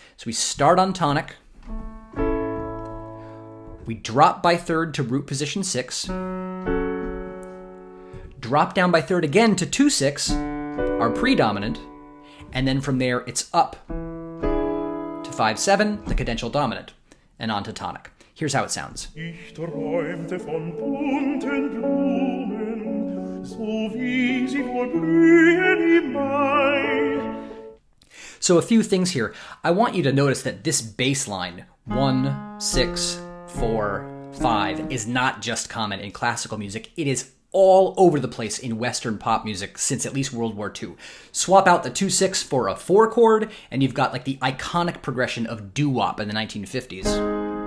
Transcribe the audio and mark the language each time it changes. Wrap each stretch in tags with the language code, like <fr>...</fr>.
<en>So we start on tonic, we drop by third to root position 6, drop down by third again to 2-6, our predominant, and then from there it's up to 5-7, the cadential dominant, and on to tonic. Here's how it sounds.</en> <de>Ich träumte von bunten Blumen, so wie sie wohl blühen im Mai.</de> <en>So a few things here. I want you to notice that this bass line, 1, 6, 4, 5, is not just common in classical music. It is all over the place in Western pop music since at least World War II. Swap out the 2-6 for a 4 chord, and you've got like the iconic progression of doo-wop in the 1950s.</en>